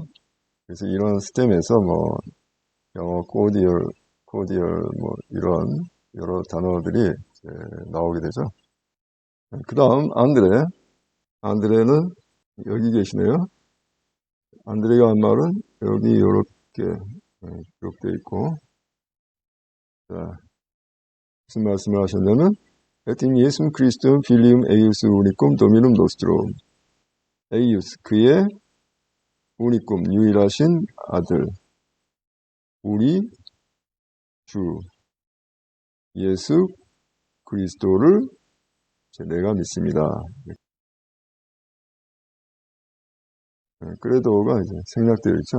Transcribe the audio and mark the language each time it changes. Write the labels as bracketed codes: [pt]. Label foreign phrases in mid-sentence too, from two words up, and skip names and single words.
[ko] 그래서 이런 스템에서 뭐 영어 코디얼 뭐 이런 여러 단어들이 나오게 되죠. 그 다음 안드레는 여기 계시네요. 안드레가 한 말은 여기 이렇게 기록되어 있고, 자, 무슨 말씀을 하셨냐면 [la] Et in Jesum Christum filium eius unicum dominum nostrum. [ko] eius 그의 unicum 유일하신 아들 우리 주 예수 그리스도를 내가 믿습니다. 그레도가 이제 생략되어 있죠.